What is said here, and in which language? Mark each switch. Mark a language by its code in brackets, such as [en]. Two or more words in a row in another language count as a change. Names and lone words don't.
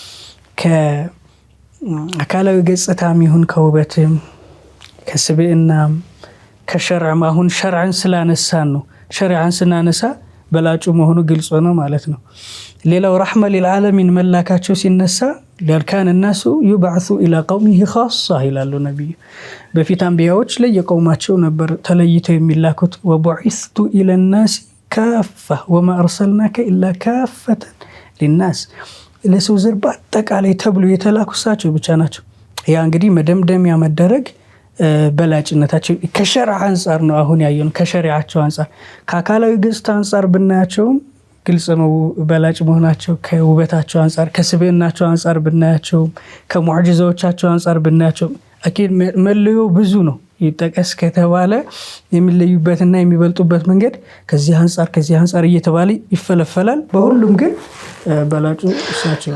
[am] ከአካላዊ ገጽታም ይሁን ከውበትም ከስብዕናም ከሸርዕም። አሁን ሸርዕን ስላነሳን ነው። ሸሪዓን ስናነሳ በላጩ መሆኑ ግልጽ ነው ማለት ነው። ሌላው [ar] رحمة للعالمين [am] መላካቸው ሲነሳ ለርካን [ar] الناس يبعث الى قومه خاصه [am] ይላሉ ነብዩ። በፊት አንቢያዎች ለየቀውማቸው ነበር ተለይተው የሚላኩት። [ar] وبعثت إلى الناس كافة وما أرسلناك إلا كافة للناس [am] ለሰው ዘር በአጠቃላይ ተብሎ የተላኩ እሳቸው ብቻ ናቸው። ያ እንግዲህ መደምደሚያ መደረግ በላጭነታቸው ከሸሪዓ አንፃር ነው አሁን ያየነው። ከሸሪዓቸው አንፃር ከአካላዊ ገጽታ አንፃር ብናያቸውም ግልጽ ነው በላጭ መሆናቸው። ከውበታቸው አንፃር ከስብዕናቸው አንፃር ብናያቸውም ከሙዕጂዛዎቻቸው አንፃር ብናያቸውም አኪድ መለዮ ብዙ ነው። ይጠቀስ ከተባለ የሚለዩበትና የሚበልጡበት መንገድ ከዚህ አንፃር እየተባለ ይፈለፈላል። በሁሉም ግን በላጩ እሳቸው።